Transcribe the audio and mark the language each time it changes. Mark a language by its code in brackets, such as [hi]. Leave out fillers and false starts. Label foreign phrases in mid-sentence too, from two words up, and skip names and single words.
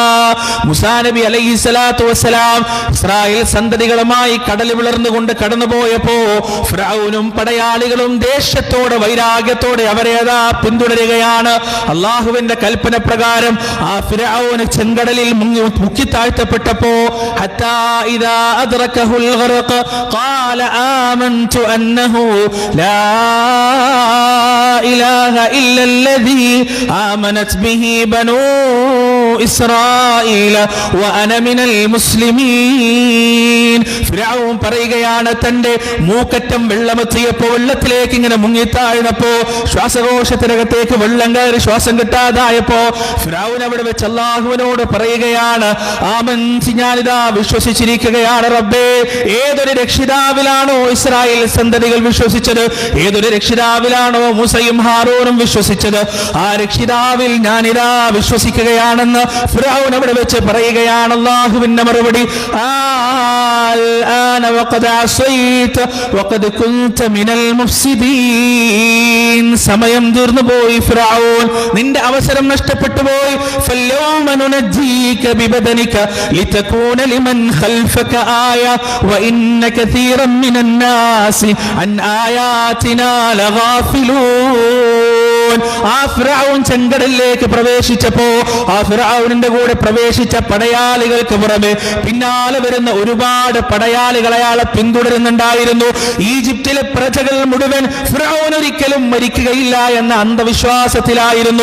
[ml] മൂസാ നബി [ar] عليه الصلاة والسلام [ml] ഇസ്രായേൽ സന്തതികളുമായി കടൽ വിളർന്നുകൊണ്ട് കടന്നുപോയപ്പോ ഫിറഔനും പടയാളികളും ദേഷ്യത്തോടെ വൈരാഗ്യത്തോടെ അവരെ പിന്തുടരുകയാണ്. അള്ളാഹുവിന്റെ കൽപ്പന പ്രകാരം ആ ഫിറഔൻ ചെങ്കടലിൽ മുക്കി താഴ്ത്തപ്പെട്ടപ്പോ [ar] حتى إذا أدركه الغرق, وفسق قال آمنت أنه لا إله إلا الذي آمنت به بنو إسرائيل وأنا من المسلمين. [ml] ഫിർഔൻ പറയുകയാണ്, തന്റെ മൂക്കറ്റം വെള്ളമെത്തിയപ്പോ വെള്ളത്തിലേക്ക് ഇങ്ങനെ മുങ്ങിത്താഴ്ന്നപ്പോ ശ്വാസകോശത്തിനകത്തേക്ക് വെള്ളം കയറി ശ്വാസം കിട്ടാതായപ്പോ ഫിർഔൻ അവിടെ വെച്ച് അല്ലാഹുവിനോട് പറയുകയാണ്, ആമൻതു, ഞാനിതാ വിശ്വസിച്ചിരിക്കുകയാണ് റബ്ബേ. ഏതൊരു രക്ഷിതാവിലാണോ ഇസ്രായേൽ സന്തതികൾ വിശ്വസിച്ചത്, ഏതൊരു രക്ഷിതാവിലാണോ മൂസയും ഹാറൂനും വിശ്വസിച്ചത്, ആ രക്ഷിതാവിൽ ഞാനിതാ വിശ്വസിക്കുകയാണെന്ന് ഫിർഔൻ അവിടെ വെച്ച് പറയുകയാണ്. അല്ലാഹുവിന്റെ മറുപടി, [ar] الآن وقد عصيت وقد كنت من المفسدين. [ml] സമയം തീർന്നു പോയി ഫിർഔൻ, നിന്റെ അവസരം നഷ്ടപ്പെട്ടു പോയി. [ar] فاليوم ننجيك ببدنك لتكون لمن خلفك آية وإن كثيرا من الناس عن آياتنا لغافلون. [ml] ആ ഫിർഔൻ ചെങ്കടലിലേക്ക് പ്രവേശിച്ചപ്പോ ആ ഫിർഔനിന്റെ കൂടെ പ്രവേശിച്ച പടയാളികൾക്ക് പുറമെ പിന്നാലെ വരുന്ന ഒരുപാട് പടയാളികൾ അയാളെ പിന്തുടരുന്നുണ്ടായിരുന്നു. ഈജിപ്തിലെ പ്രജകൾ മുഴുവൻ ഫിർഔൻ ഒരിക്കലും മരിക്കുകയില്ല എന്ന അന്ധവിശ്വാസത്തിലായിരുന്നു.